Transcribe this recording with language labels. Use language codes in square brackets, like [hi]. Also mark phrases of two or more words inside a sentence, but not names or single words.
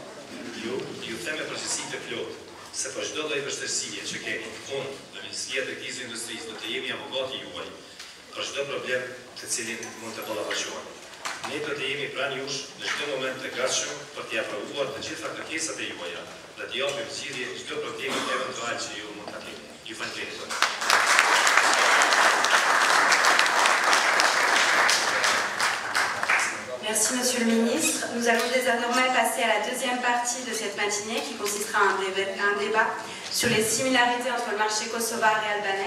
[sq] Ju them me përgjegjësi të plotë se për çdo lloj vështirësie që keni, unë dhe Ministria e Tregtisë dhe Industrisë do të jemi avokati juaj për çdo problem të cilin mund të ballafaqoheni. Ne do të jemi pranë jush në çdo moment të gatshëm për t'i aprovuar të gjitha kërkesat e juaja dhe t'i japim zgjidhje çdo problemi eventual që ju mund ta keni. Ju falenderoj. [fr] Merci Monsieur le Ministre. Nous allons désormais passer à la deuxième partie de cette matinée qui consistera en un débat sur les similarités entre le marché kosovar et albanais.